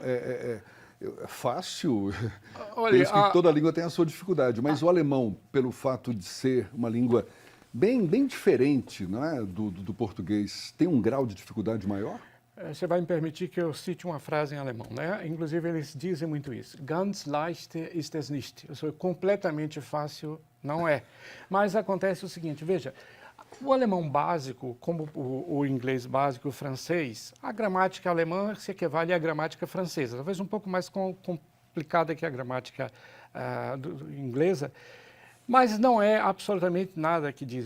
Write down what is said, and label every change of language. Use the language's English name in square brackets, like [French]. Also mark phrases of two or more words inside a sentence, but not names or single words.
[Portuguese] É fácil? Olha, penso que toda língua tem a sua dificuldade, mas o alemão, pelo fato de ser uma língua bem diferente, não é, do português, tem um grau de dificuldade maior? Você vai me permitir que eu cite uma frase em alemão, né? Inclusive, eles dizem muito isso. [German] Ganz leicht ist es nicht. [Portuguese] Isso é completamente fácil, não é. Mas acontece o seguinte, veja, o alemão básico, como o inglês básico, o francês, a gramática alemã se equivale à gramática francesa, talvez um pouco mais complicada que a gramática inglesa, mas não é absolutamente nada que dizem.